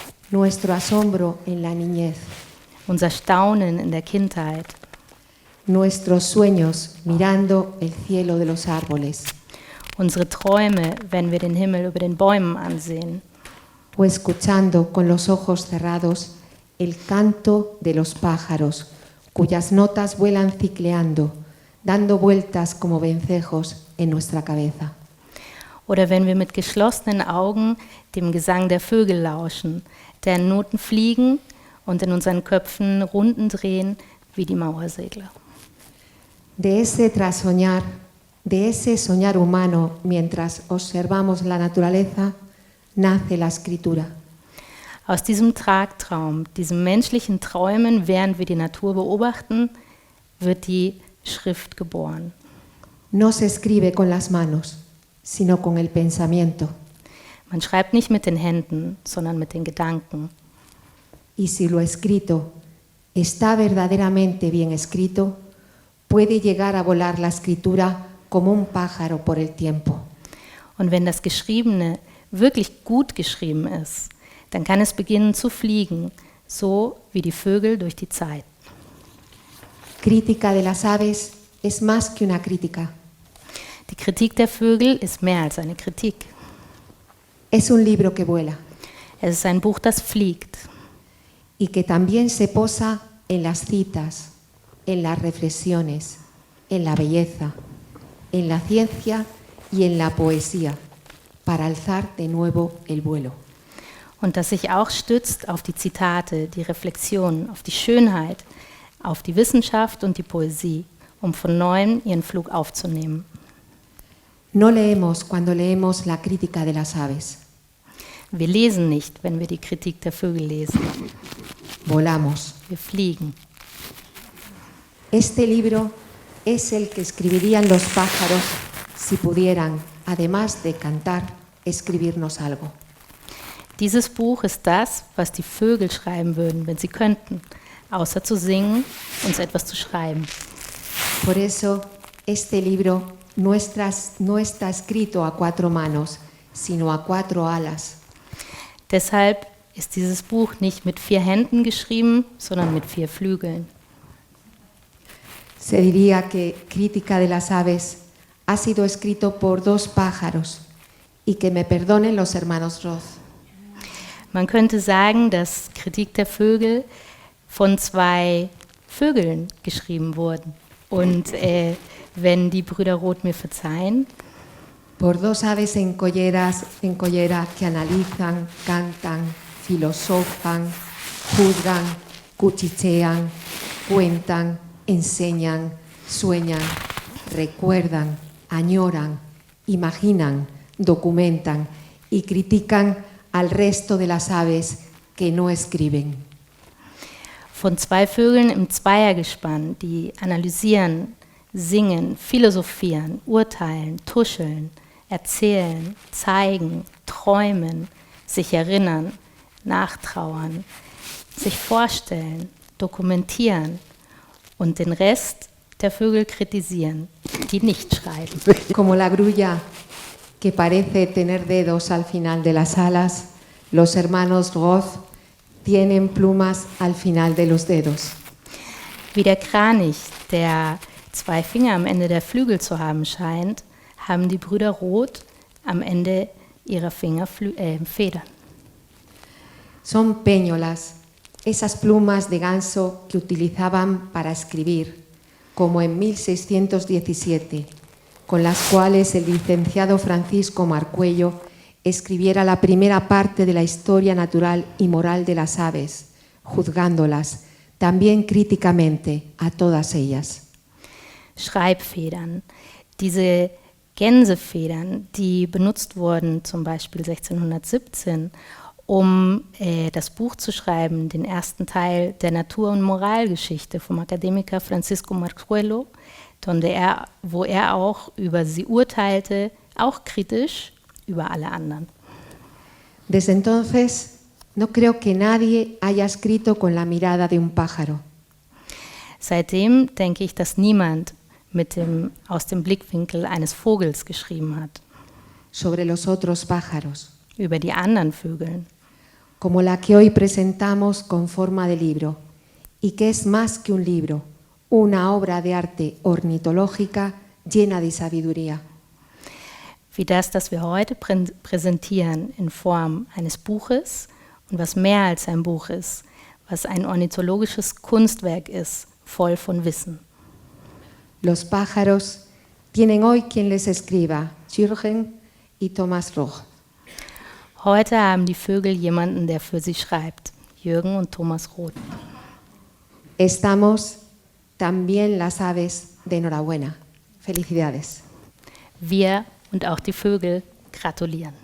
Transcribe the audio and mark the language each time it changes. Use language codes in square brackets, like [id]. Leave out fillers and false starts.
[es] nuestro asombro en la niñez, [de] unser Staunen in der Kindheit, [es] nuestros sueños mirando el cielo de los árboles, [de] unsere Träume, wenn wir den Himmel über den Bäumen ansehen, [es] o escuchando con los ojos cerrados el canto de los pájaros, cuyas notas vuelan cicleando, dando vueltas como vencejos en nuestra cabeza. [de] oder wenn wir mit geschlossenen Augen dem Gesang der Vögel lauschen, deren Noten fliegen und in unseren Köpfen Runden drehen wie die Mauersegler. [es] De ese trasoñar, de ese soñar humano mientras observamos la naturaleza, nace la escritura. [de] Aus diesem Tagtraum, diesem menschlichen Träumen, während wir die Natur beobachten, wird die Schrift geboren. [es] No se escribe con las manos, sino con el pensamiento. [de] Man schreibt nicht mit den Händen, sondern mit den Gedanken. [es] Y si lo escrito está verdaderamente bien escrito, puede llegar a volar la escritura como un pájaro por el tiempo. [de] Und wenn das Geschriebene wirklich gut geschrieben ist, dann kann es beginnen zu fliegen, so wie die Vögel durch die Zeit. [es] Crítica de las aves es más que una crítica. [de] Die Kritik der Vögel ist mehr als eine Kritik. [es] Es un libro que vuela [de] Es ist ein Buch, das fliegt [es] y que también se posa en las citas, en las reflexiones, en la belleza, en la ciencia y en la poesía, para alzar de nuevo el vuelo. [de] und das sich auch stützt auf die Zitate, die Reflexion, auf die Schönheit, auf die Wissenschaft und die Poesie, um von neuem ihren Flug aufzunehmen. [es] No leemos cuando leemos la crítica de las aves, [de] Wir lesen nicht, wenn wir die Kritik der Vögel lesen. [es] volamos. [de] Wir fliegen. [es] Este libro es el que escribirían los pájaros si pudieran, además de cantar, escribirnos algo. [de] Dieses Buch ist das, was die Vögel schreiben würden, wenn sie könnten, außer zu singen, uns etwas zu schreiben. [es] Por eso, este libro no está escrito a 4 manos, sino a 4 alas. [de] Deshalb ist dieses Buch nicht mit 4 Händen geschrieben, sondern mit 4 Flügeln. [es] Se diría que Crítica de las aves ha sido escrito por 2 pájaros y que me perdonen los hermanos Roth. [de] Man könnte sagen, dass Kritik der Vögel von 2 Vögeln geschrieben wurden. Und wenn die Brüder Roth mir verzeihen, [es] Por 2 aves en collera que analizan, cantan, filosofan, juzgan, cuchichean, cuentan, enseñan, sueñan, recuerdan, añoran, imaginan, documentan y critican al resto de las aves que no escriben. [de] von 2 Vögeln im Zweiergespann, die analysieren, singen, philosophieren, urteilen, tuscheln, erzählen, zeigen, träumen, sich erinnern, nachtrauern, sich vorstellen, dokumentieren und den Rest der Vögel kritisieren, die nicht schreiben. [es] Como la grulla que parece tener dedos al final de las alas, los hermanos Roth tienen plumas al final de los dedos. [de] Wie der Kranich, der 2 Finger am Ende der Flügel zu haben scheint, haben die Brüder Roth am Ende ihrer Finger Federn. [es] Son péñolas, esas plumas de ganso que utilizaban para escribir, como en 1617, con las cuales el licenciado Francisco Marcuello escribiera la primera parte de la historia natural y moral de las aves, juzgándolas también críticamente a todas ellas. [de] Schreibfedern, diese Gänsefedern, die benutzt wurden zum Beispiel 1617, um das Buch zu schreiben, den ersten Teil der Natur- und Moralgeschichte vom Akademiker Francisco Marcuello, wo er auch über sie urteilte, auch kritisch über alle anderen. [es] Desde entonces, no creo que nadie haya escrito con la mirada de un pájaro. [de] Seitdem denke ich, dass niemand aus dem Blickwinkel eines Vogels geschrieben hat. [es] Sobre los otros pájaros, [de] Über die anderen Vögel. [es] como la que hoy presentamos con forma de libro, y que es más que un libro, una obra de arte ornitológica llena de sabiduría. [de] Wie das wir heute präsentieren in Form eines Buches und was mehr als ein Buch ist, was ein ornithologisches Kunstwerk ist, voll von Wissen. [es] Los pájaros tienen hoy quien les escriba, Jürgen y Thomas Roch. [de] Heute haben die Vögel jemanden, der für sie schreibt, Jürgen und Thomas Roth. [es] Estamos también las aves de enhorabuena. Felicidades. [de] Wir und auch die Vögel gratulieren.